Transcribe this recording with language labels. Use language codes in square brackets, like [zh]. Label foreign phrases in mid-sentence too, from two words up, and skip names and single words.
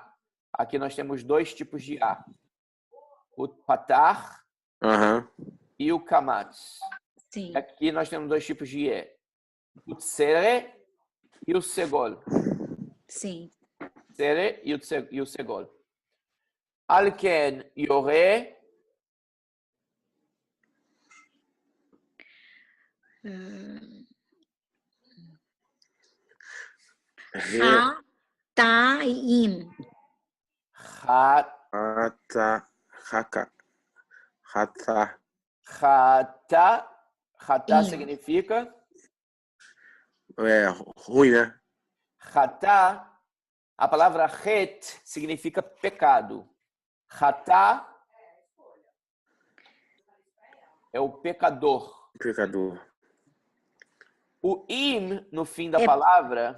[pt] Aqui nós temos 2 tipos de A. O patar e o kamatz. Sim. Aqui nós temos 2 tipos de E. O tsere e o segol. Sim. Tsere e o segol. Alken yore. Hataim. Hatá significa? Ruim, né? Hatá, a palavra het significa pecado. Hatá é o pecador. O im, no fim da palavra...